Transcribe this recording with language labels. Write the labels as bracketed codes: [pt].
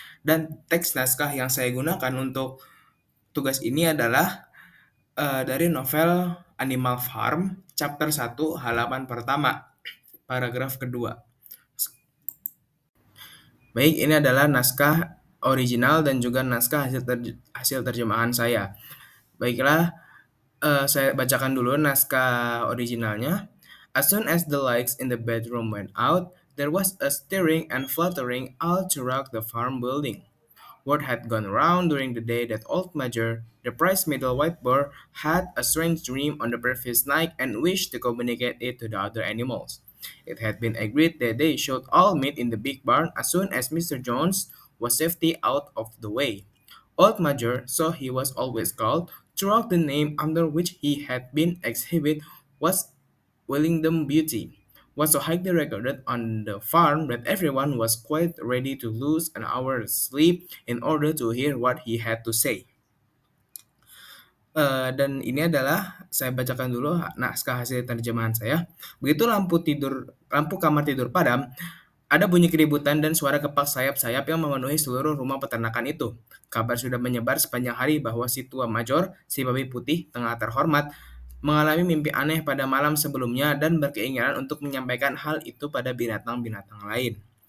[id] Dan teks naskah yang saya gunakan untuk tugas ini adalah dari novel Animal Farm, chapter 1, halaman pertama, paragraf kedua. Baik, ini adalah naskah original dan juga naskah hasil terjemahan saya. Baiklah, saya bacakan dulu naskah originalnya. [en] As soon as the lights in the bedroom went out, there was a stirring and fluttering all throughout the farm building. Word had gone round during the day that old Major, the prize middle white boar, had a strange dream on the previous night and wished to communicate it to the other animals. It had been agreed that they should all meet in the big barn as soon as Mr. Jones was safely out of the way. Old Major, so he was always called, throughout the name under which he had been exhibited, was Wellington Beauty, was so highly regarded on the farm that everyone was quite ready to lose an hour's sleep in order to hear what he had to say. [id] Dan ini adalah saya bacakan dulu naskah hasil terjemahan saya. Begitu lampu kamar tidur padam, ada bunyi keributan dan suara kepak sayap-sayap yang memenuhi seluruh rumah peternakan itu. Kabar sudah menyebar sepanjang hari bahwa si tua major, si babi putih tengah terhormat, mengalami mimpi aneh pada malam sebelumnya dan berkeinginan untuk menyampaikan hal itu pada binatang-binatang lain.